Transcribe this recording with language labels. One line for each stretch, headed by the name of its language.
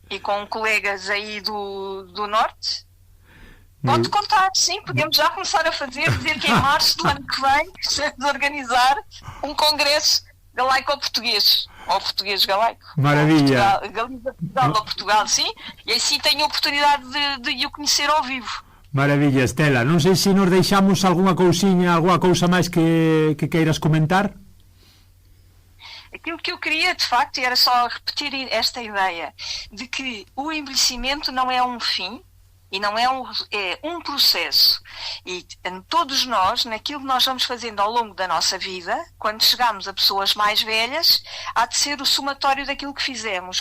Portuguese: E com colegas aí do Norte. Pode contar, sim, podemos já começar a dizer que em março do ano que vem estamos a organizar um congresso galaico-português, ou português-galaico. Maravilha. Galiza-Portugal ou Portugal, sim, e assim tenho a oportunidade de o conhecer ao vivo. Maravilha, Estela.
Galician: Non sei se nos deixamos alguna cousa máis que queiras comentar.
Portuguese: Aquilo que eu queria, de facto, era só repetir esta ideia de que o envelhecimento não é um fim e não é um processo. E todos nós, naquilo que nós vamos fazendo ao longo da nossa vida, quando chegamos a pessoas mais velhas, há de ser o somatório daquilo que fizemos.